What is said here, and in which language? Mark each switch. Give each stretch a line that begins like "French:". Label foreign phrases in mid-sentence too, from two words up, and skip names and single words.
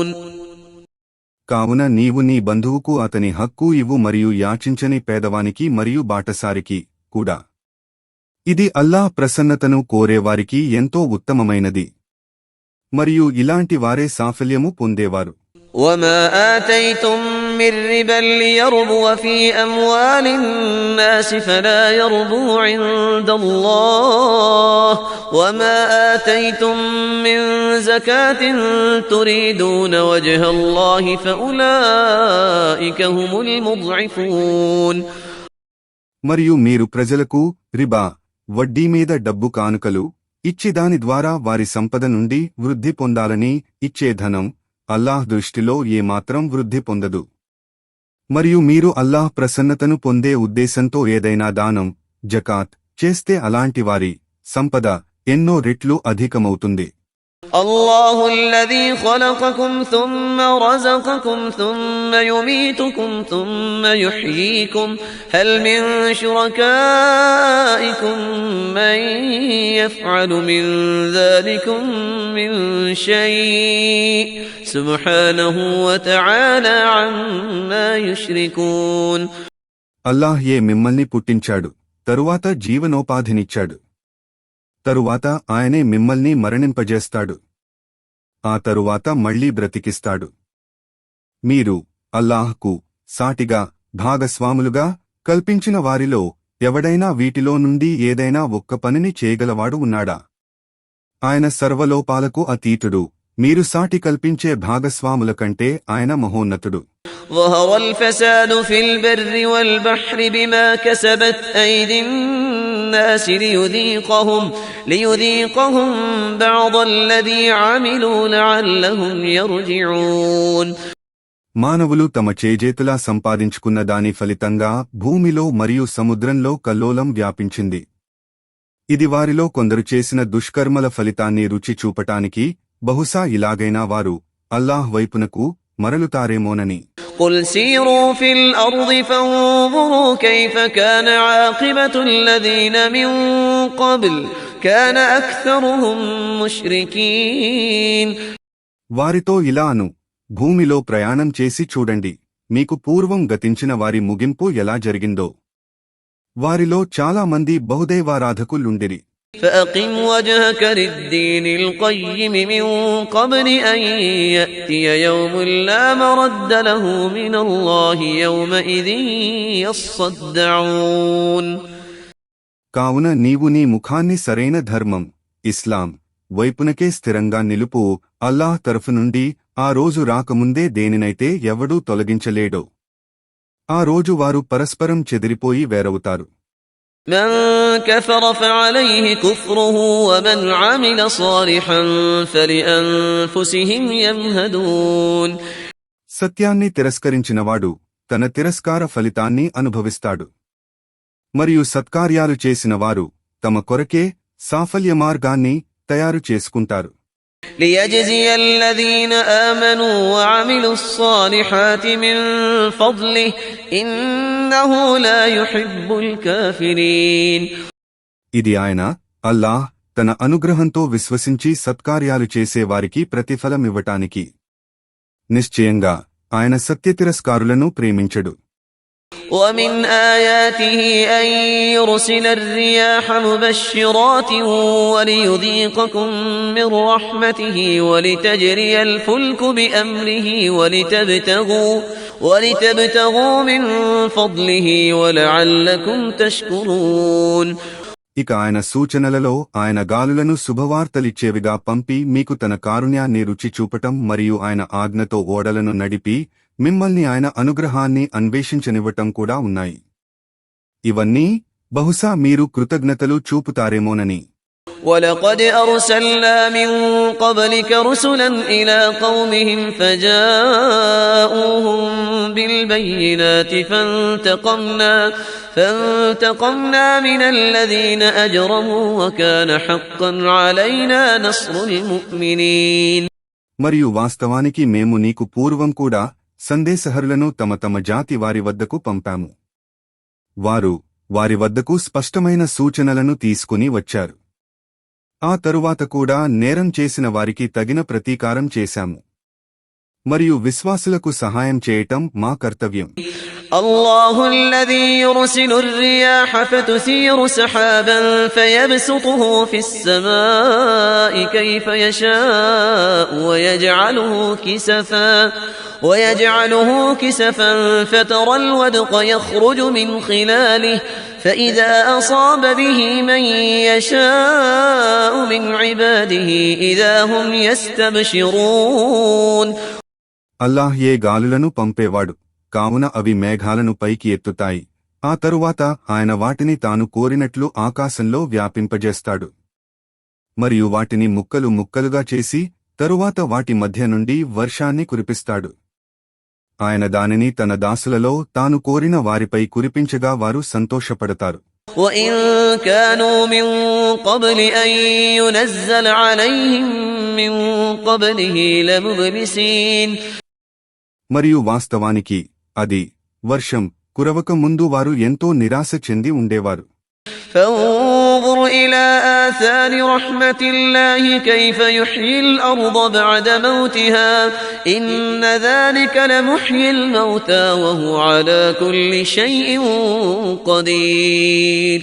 Telugu: కావున నీవు నీ బంధువుకు అతని హక్కు ఇవ్వు మరియు యాచించని పేదవానికి మరియు బాటసారికి కూడా. ఇది అల్లాహ్ ప్రసన్నతను కోరేవారికి ఎంతో ఉత్తమమైనది మరియు ఇలాంటి వారే సాఫల్యము పొందేవారు.
Arabic: وما آتيتم من ربا ليربو في أموال الناس فلا يربو عند الله وما آتيتم من زكاة تريدون وجه الله فأولئك هم المضعفون
Telugu: మరియు మీరు ప్రజలకు రిబా, వడ్డీ మీద డబ్బు కానుకలు ఇచ్చి దాని ద్వారా వారి సంపద నుండి వృద్ధి పొందాలని ఇచ్చే ధనం అల్లాహ్ దృష్టిలో ఏమాత్రం వృద్ధి పొందదు. మరియు మీరు అల్లాహ్ ప్రసన్నతను పొందే ఉద్దేశంతో ఏదైనా దానం, జకాత్ చేస్తే అలాంటి వారి సంపద ఎన్నో రెట్లు అధికమవుతుంది.
Arabic: الله الذي خلقكم ثم رزقكم ثم يميتكم ثم يحييكم هل من شركائكم من يفعل من ذلكم من شيء سبحانه وتعالى عما يشركون
Telugu: అల్లాహ్ మిమ్మల్ని పుట్టించాడు, తరువాత జీవనోపాధినిచ్చాడు, తరువాత ఆయనే మిమ్మల్ని మరణింపజేస్తాడు, ఆ తరువాత మళ్లీ బ్రతికిస్తాడు. మీరు అల్లాహ్కు సాటిగా భాగస్వాములుగా కల్పించిన వారిలో ఎవడైనా వీటిలో నుండి ఏదైనా ఒక్క పనిని చేయగలవాడు ఉన్నాడా? ఆయన సర్వలోపాలకు అతీతుడు, మీరు సాటి కల్పించే భాగస్వాముల కంటే ఆయన మహోన్నతుడు.
Arabic: ظهر الفساد في البر والبحر بما كسبت أيدي الناس ليذيقهم بعض الذي عملوا لعلهم يرجعون
Telugu: మానవులు తమ చేజేతులా సంపాదించుకున్న దాని ఫలితంగా భూమిలో మరియు సముద్రంలో కల్లోలం వ్యాపించింది. ఇది వారిలో కొందరు చేసిన దుష్కర్మల ఫలితాన్ని రుచి చూపటానికి బహుశా ఇలాగైనా వారు అల్లాహ్ వైపునకు మరలుతారేమోనని.
Arabic: قل سيروا في الأرض فانظروا كيف كان عاقبة الذين من قبل كان أكثرهم مشركين
Telugu: వారితో ఇలాను, భూమిలో ప్రయాణం చేసి చూడండి, మీకు పూర్వం గతించిన వారి ముగింపు ఎలా జరిగిందో. వారిలో చాలా మంది బహుదైవారాధకులుండిరి.
Arabic: فأقم وجهك للدين القيم من قبل أن يأتي يوم لا مرد له من الله يومئذ يصدعون
Telugu: కావున నీవు నీ ముఖాన్ని సరైన ధర్మం ఇస్లాం వైపునకే స్థిరంగా నిలుపు. అల్లాహ్ తరఫు నుండి ఆ రోజు రాకముందే దేనినైతే ఎవడూ తొలగించలేడో ఆ రోజు వారు పరస్పరం చెదిరిపోయి వేరవుతారు.
Arabic: من كفر فعليه كفره ومن عمل صالحا فلأنفسهم يمهدون
Telugu: సత్యాన్ని తిరస్కరించినవాడు తన తిరస్కార ఫలితాన్ని అనుభవిస్తాడు, మరియు సత్కార్యాలు చేసినవారు తమ కొరకే సాఫల్య మార్గాన్ని తయారు చేసుకుంటారు.
Arabic: ليجزي الذين آمنوا وعملوا الصالحات من فضله إنه لا يحب الكافرين.
Telugu: ఇది ఆయన అల్లాహ్ తన అనుగ్రహంతో విశ్వసించి సత్కార్యాలు చేసే వారికి ప్రతిఫలమివ్వటానికి. నిశ్చయంగా ఆయన సత్యతిరస్కారులను ప్రేమించడు.
Arabic: ومن آياته أن يرسل الرياح مبشرات وليذيقكم من رحمته ولتجري الفلك بأمره ولتبتغوا من فضله ولعلكم تشكرون.
Telugu: ఇక ఆయన సూచనలలో ఆయన గాలులను శుభవార్తలిచ్చేవిగా పంపి మీకు తన కారుణ్యాన్ని రుచి చూపటం మరియు ఆయన ఆజ్ఞతో ఓడలను నడిపి మిమ్మల్ని ఆయన అనుగ్రహాన్ని అన్వేషించనివ్వటం కూడా ఉన్నాయి. ఇవన్నీ బహుశా మీరు కృతజ్ఞతలు చూపుతారేమోనని.
Arabic: وَلَقَدْ أَرْسَلْنَا مِن قَبْلِكَ رُسُلًا إِلَى قَوْمِهِمْ فَجَاءُوهُم بِالْبَيِّنَاتِ فَانتَقَمْنَا مِنَ الَّذِينَ أَجْرَمُوا وَكَانَ حَقًّا عَلَيْنَا نَصْرُ الْمُؤْمِنِينَ.
Telugu: మరియు వాస్తవానికి మేము నీకు పూర్వం కూడా సందేశహరులను తమ తమ జాతి వారి వద్దకు పంపాము. వారు వారి వద్దకు స్పష్టమైన సూచనలను తీసుకుని వచ్చారు. ఆ తరువాత కూడా నేరం చేసిన వారికి తగిన ప్రతీకారం చేశాము. మరియు విశ్వాసులకు సహాయం చేయటం మా కర్తవ్యం.
Arabic: الله الذي يرسل الرياح فتثير سحابا فيبسطه في السماء كيف يشاء ويجعله كسفا فترى الودق يخرج من خلاله فإذا أصاب به من يشاء من عباده إذا هم يستبشرون.
Telugu: అల్లాహ్ ఏ గాలులను పంపేవాడు, కావున అవి మేఘాలను పైకి ఎత్తుతాయి. ఆ తరువాత ఆయన వాటిని తాను కోరినట్లు ఆకాశంలో వ్యాపింపజేస్తాడు. మరియు వాటిని ముక్కలు ముక్కలుగా చేసి తరువాత వాటి మధ్య నుండి వర్షాన్ని కురిపిస్తాడు. ఆయన దానిని తన దాసులలో తాను కోరిన వారిపై కురిపించగా వారు సంతోషపడతారు.
Arabic: وَإِن كَانُوا مِن قَبْلِ أَن يُنَزَّلَ عَلَيْهِم مِّن قَبْلِهِ لَمُبْلِسِينَ.
Telugu: మరియు వాస్తవానికి అది వర్షం కురవక ముందు వారు ఎంతో నిరాశ చెంది ఉండేవారు.
Arabic: فانظر إلى آثار رحمة الله كيف يحيي الأرض بعد موتها إن ذلك لمحيي الموتى وهو على كل شيء قدير.